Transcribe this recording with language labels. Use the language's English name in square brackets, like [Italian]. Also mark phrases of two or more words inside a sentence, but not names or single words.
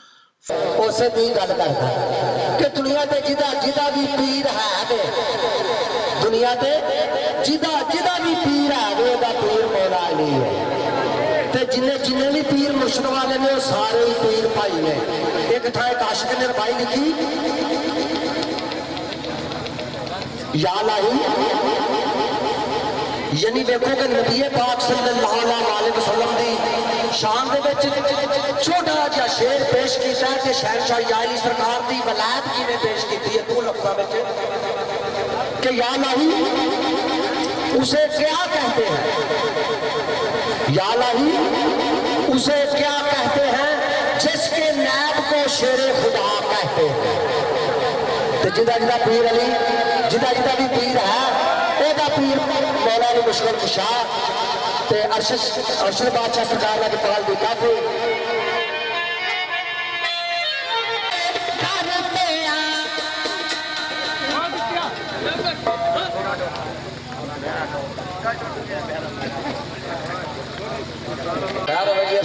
[Punjabi] ਉਸੇ ਦੀ ਗੱਲ ਕਰਦਾ ਕਿ ਦੁਨੀਆ ਤੇ ਜਿਹਦਾ ਵੀ ਪੀਰ ਹੈ ਵੇ, ਦੁਨੀਆ ਤੇ ਜਿਹਦਾ ਵੀ ਪੀਰ ਹੈ ਵੇ ਉਹਦਾ ਪੀਰ ਮੌਲਾ ਅਲੀ ਹੈ। ਤੇ ਜਿੰਨੇ ਵੀ ਪੀਰ ਮੁਰਸ਼ਿਦ ਵਾਲੇ ਨੇ ਉਹ ਸਾਰੇ ਹੀ ਪੀਰ ਭਾਈ ਨੇ। ਇੱਕ ਥਾਂ ਇੱਕ ਆਸ਼ਿਕ ਨੇ ਰਬਾਈ ਲਿਖੀ, [Arabic] يا إلهي [Punjabi] ਯਾਨੀ ਦੇਖੋ ਕਿ ਨਬੀ ਪਾਕ [Arabic] صلى الله عليه وسلم [Punjabi] ਦੀ ਸ਼ਾਨ ਦੇ ਵਿਚ ਛੋਟਾ ਜਿਹਾ ਸ਼ੇਅਰ ਪੇਸ਼ ਕੀਤਾ ਕਿ ਸ਼ਹਿਨਸ਼ਾਹ ਯਾਲੀ ਸਰਕਾਰ ਦੀ ਵਲਾਇਤ ਕਿਵੇਂ ਪੇਸ਼ ਕੀਤੀ ਹੈ ਦੋ ਲਫ਼ਜ਼ਾਂ ਵਿਚ ਕਿ [Arabic] يا إلهي [Urdu] اسے کیا کہتے ہیں, [Arabic] يا إلهي [Urdu] اسے کیا کہتے ہیں جسکے نائب کو شیر خدا کہتے ہیں. [Punjabi] ਤੋ ਜਿਦਾ ਪੀਰ ਅਲੀ ਜਿਦਾ ਭੀ ਪੀਰ ਹੈ ਵਹ ਪੀਰ ਮੌਲਾ ਅਲੀ ਮੁਸ਼ਕਿਲ ਕੁਸ਼ਾ ਤੇ ਅਰਸ਼ਦ ਬਾਦਸ਼ਾਹ ਸਰਕਾਰ ਕਾ ਪਾਲ ਦੀ ਕਾਫ਼ੀ ਖ਼ੈਰ ਹੋ ਗਈ।